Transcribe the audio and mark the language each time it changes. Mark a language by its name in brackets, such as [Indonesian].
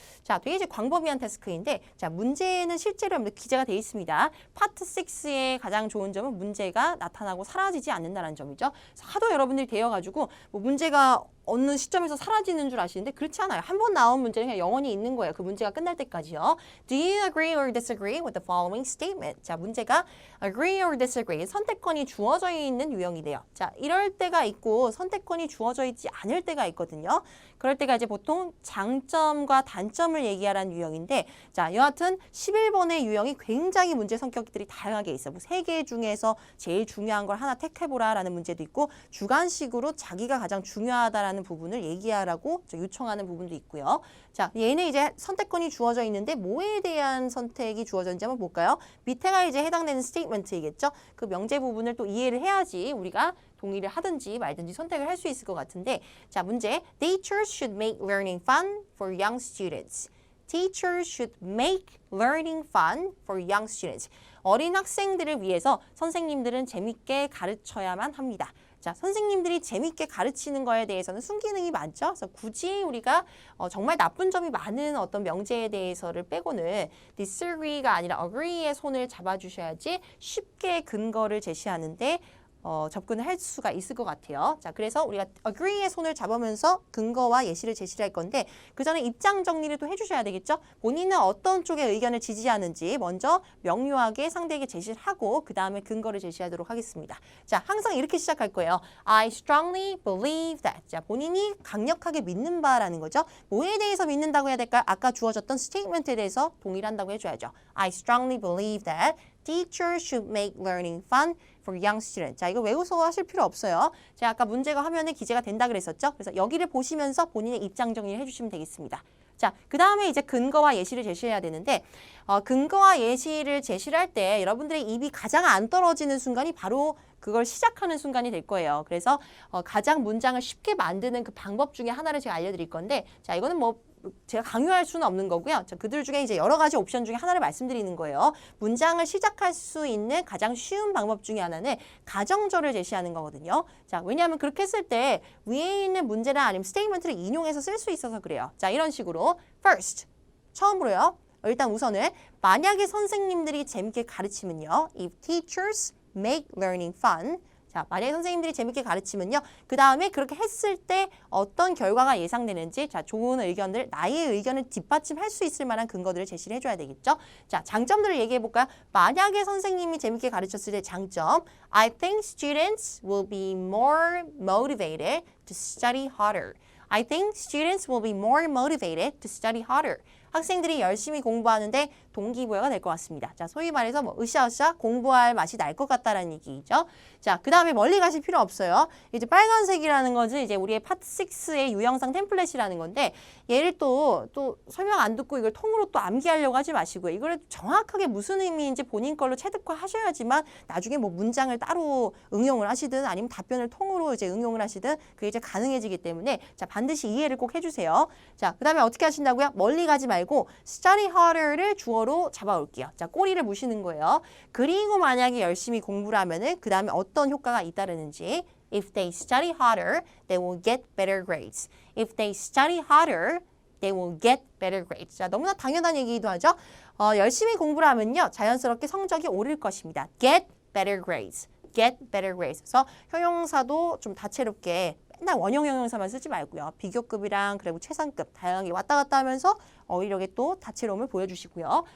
[Korean] 자, 되게 이제 광범위한 태스크인데, 자, 문제는 실제로 여러분들 기재가 되어 있습니다. 파트 6의 가장 좋은 점은 문제가 나타나고 사라지지 않는다는 점이죠. 하도 여러분들이 되어가지고 뭐 문제가 어느 시점에서 사라지는 줄 아시는데 그렇지 않아요. 한 번 나온 문제는 그냥 영원히 있는 거예요. 그 문제가 끝날 때까지요. [English] Do you agree or disagree with the following statement? [Korean] 자, 문제가 [English] agree or disagree, [Korean] 선택권이 주어져 있는 유형이래요. 자, 이럴 때가 있고 선택권이 주어져 있지 않을 때가 있거든요. 그럴 때가 이제 보통 장점과 단점을 얘기하라는 유형인데, 자, 여하튼 11번의 유형이 굉장히 문제 성격들이 다양하게 있어요. 뭐 3개 중에서 제일 중요한 걸 하나 택해보라라는 문제도 있고, 주관식으로 자기가 가장 중요하다라는 부분을 얘기하라고 요청하는 부분도 있고요. 자, 얘는 이제 선택권이 주어져 있는데 뭐에 대한 선택이 주어져 있는지 한번 볼까요? 밑에가 이제 해당되는 스테이트먼트이겠죠. 그 명제 부분을 또 이해를 해야지 우리가 동의를 하든지 말든지 선택을 할 수 있을 것 같은데, 자, 문제. [English] Teachers should make learning fun for young students. Teachers should make learning fun for young students. [Korean] 어린 학생들을 위해서 선생님들은 재밌게 가르쳐야만 합니다. 자, 선생님들이 재밌게 가르치는 거에 대해서는 순기능이 많죠. 그래서 굳이 우리가 정말 나쁜 점이 많은 어떤 명제에 대해서를 빼고는 disagree가 아니라 agree의 손을 잡아주셔야지 쉽게 근거를 제시하는데 접근을 할 수가 있을 것 같아요. 자, 그래서 우리가 agree의 손을 잡으면서 근거와 예시를 제시를 할 건데, 그 전에 입장 정리를 또 해주셔야 되겠죠? 본인은 어떤 쪽의 의견을 지지하는지 먼저 명료하게 상대에게 제시를 하고 그 다음에 근거를 제시하도록 하겠습니다. 자, 항상 이렇게 시작할 거예요. [English] I strongly believe that. [Korean] 자, 본인이 강력하게 믿는 바라는 거죠. 뭐에 대해서 믿는다고 해야 될까요? 아까 주어졌던 스테이트먼트에 대해서 동의를 한다고 해줘야죠. [English] I strongly believe that teachers should make learning fun for young students. [Korean] 자, 이거 외워서 하실 필요 없어요. 제가 아까 문제가 화면에 기재가 된다 그랬었죠. 그래서 여기를 보시면서 본인의 입장 정리를 해주시면 되겠습니다. 자, 그 다음에 이제 근거와 예시를 제시해야 되는데, 근거와 예시를 제시를 할 때 여러분들의 입이 가장 안 떨어지는 순간이 바로 그걸 시작하는 순간이 될 거예요. 그래서 가장 문장을 쉽게 만드는 그 방법 중에 하나를 제가 알려드릴 건데, 자, 이거는 뭐 제가 강요할 수는 없는 거고요. 자, 그들 중에 이제 여러 가지 옵션 중에 하나를 말씀드리는 거예요. 문장을 시작할 수 있는 가장 쉬운 방법 중에 하나는 가정절을 제시하는 거거든요. 자, 왜냐하면 그렇게 했을 때 위에 있는 문제나 아니면 스테이트먼트를 인용해서 쓸 수 있어서 그래요. 자, 이런 식으로 first, 처음으로요. 일단 우선은 만약에 선생님들이 재밌게 가르치면요. [English] If teachers make learning fun. [Korean] 자, 만약에 선생님들이 재밌게 가르치면요. 그 다음에 그렇게 했을 때 어떤 결과가 예상되는지, 자, 좋은 의견들, 나의 의견을 뒷받침할 수 있을 만한 근거들을 제시를 해줘야 되겠죠. 자, 장점들을 얘기해 볼까요? 만약에 선생님이 재밌게 가르쳤을 때 장점, [English] I think students will be more motivated to study harder. I think students will be more motivated to study harder. [Korean] 학생들이 열심히 공부하는데 동기부여가 될 것 같습니다. 자, 소위 말해서 뭐 으쌰으쌰 공부할 맛이 날 것 같다라는 얘기죠. 자, 그 다음에 멀리 가실 필요 없어요. 이제 빨간색이라는 것은 이제 우리의 파트 6의 유형상 템플릿이라는 건데, 얘를 또 설명 안 듣고 이걸 통으로 또 암기하려고 하지 마시고요. 이걸 정확하게 무슨 의미인지 본인 걸로 체득화 하셔야지만 나중에 뭐 문장을 따로 응용을 하시든 아니면 답변을 통으로 이제 응용을 하시든 그게 이제 가능해지기 때문에, 자, 반드시 이해를 꼭 해주세요. 자, 그 다음에 어떻게 하신다고요? 멀리 가지 말고 [English] study harder [Korean] 를 주어로 잡아올게요. 자, 꼬리를 무시는 거예요. 그리고 만약에 열심히 공부를 하면은 그 다음에 어떤 효과가 잇따르는지. [English] If they study harder, they will get better grades. If they study harder, they will get better grades. [Korean] 자, 너무나 당연한 얘기기도 하죠. 열심히 공부를 하면요, 자연스럽게 성적이 오를 것입니다. [English] Get better grades. Get better grades. [Korean] 그래서 형용사도 좀 다채롭게 맨날 원형 형용사만 쓰지 말고요. 비교급이랑 그리고 최상급 다양하게 왔다 갔다 하면서 어휘력에 또 다채로움을 보여주시고요.